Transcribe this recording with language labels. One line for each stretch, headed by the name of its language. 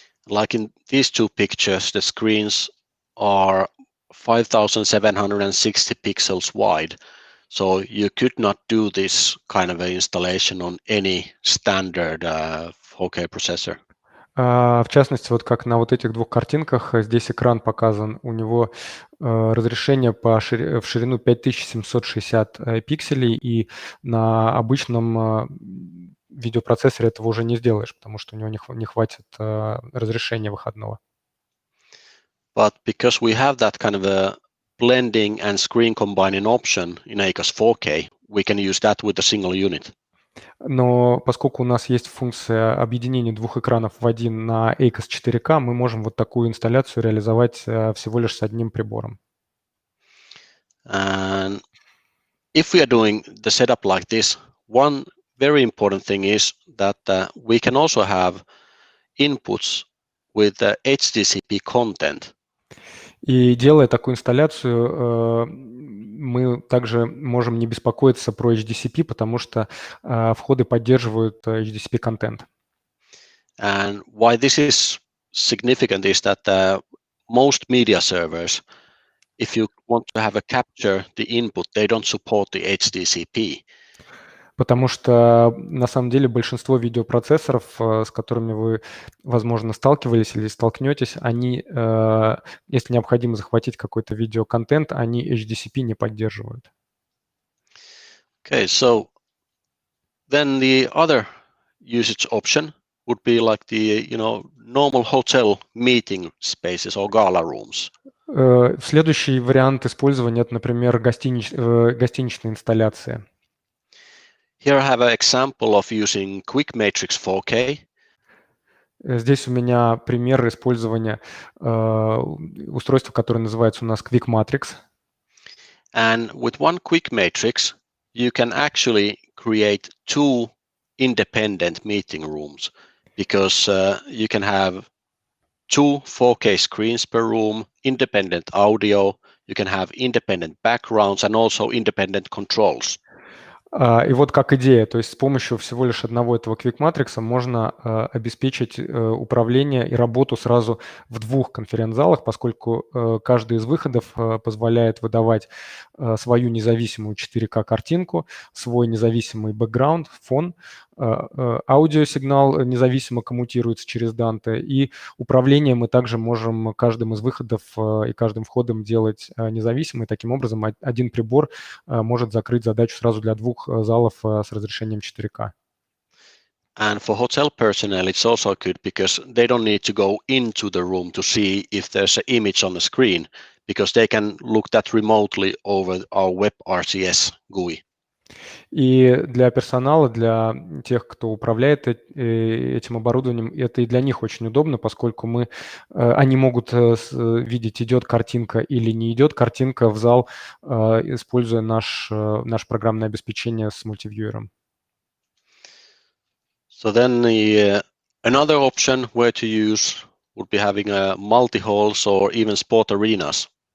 English: Like in these two pictures, the screens are 5760 pixels wide. So you could not do this kind of installation on any standard 4K processor.
Russian: В частности, вот как на вот этих двух картинках, здесь экран показан, у него разрешение в ширину 5760 пикселей, и на обычном видеопроцессоре этого уже не сделаешь, потому что у него не хватит разрешения выходного.
English: But because we have that kind of a blending and screen combining option in ACOS 4K, we can use that with a single unit.
Russian: Но поскольку у нас есть функция объединения двух экранов в один на ACOS 4K, мы можем вот такую инсталляцию реализовать всего лишь с одним прибором.
English: And if we are doing the setup like this, one very important thing is that we can also have inputs with HDCP content.
Russian: И делая такую инсталляцию, мы также можем не беспокоиться про HDCP, потому что входы поддерживают HDCP-контент.
English: And why this is significant is that most media servers, if you want to have a capture the input, they don't support the HDCP.
Russian: Потому что на самом деле большинство видеопроцессоров, с которыми вы, возможно, сталкивались или столкнетесь, они, если необходимо захватить какой-то видеоконтент, они HDCP не поддерживают.
English: Okay, so then the other usage option would be like the normal hotel meeting spaces or gala rooms.
Russian: Следующий вариант использования – это, например, гостиничная инсталляция.
English: Here I have an example of using Quick Matrix 4K.
Russian: Здесь у меня пример использования устройства, которое называется у нас Quick Matrix.
English: And with one Quick Matrix, you can actually create two independent meeting rooms because you can have two 4K screens per room, independent audio, you can have independent backgrounds and also independent controls.
Russian: И вот как идея, то есть с помощью всего лишь одного этого Quick Matrix можно обеспечить управление и работу сразу в двух конференц-залах, поскольку каждый из выходов позволяет выдавать свою независимую 4К картинку, свой независимый бэкграунд, фон, аудиосигнал независимо коммутируется через Dante, и управление мы также можем каждым из выходов и каждым входом делать независимо, и таким образом один прибор может закрыть задачу сразу для двух залов с разрешением 4К.
English: And for hotel personnel, it's also good because they don't need to go into the room to see if there's an image on the screen, because they can look that remotely over our WebRTC GUI.
Russian: И для персонала, для тех, кто управляет этим оборудованием, это и для них очень удобно, поскольку они могут видеть, идет картинка или не идет картинка в зал, используя наше программное обеспечение с мультивьюером.
English: So then another option where to use would be having multi-halls or even sport arenas.